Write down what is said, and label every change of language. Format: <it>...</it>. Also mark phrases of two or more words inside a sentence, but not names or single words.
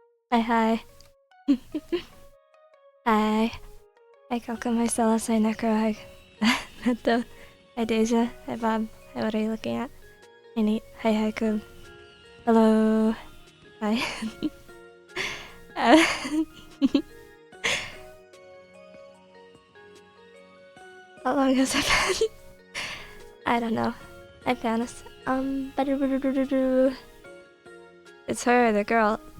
<en>Hi. Hi. Hi, Coco, Marcellus, hi, Necro, hi, Neto, hi, Deja, hi, Bob, hi, what are you looking at? Hi, Nate, hi, Haiku. Hello. Hi. uh, How long has it been? I don't know. Hi, Panis. It's her, the girl.</en>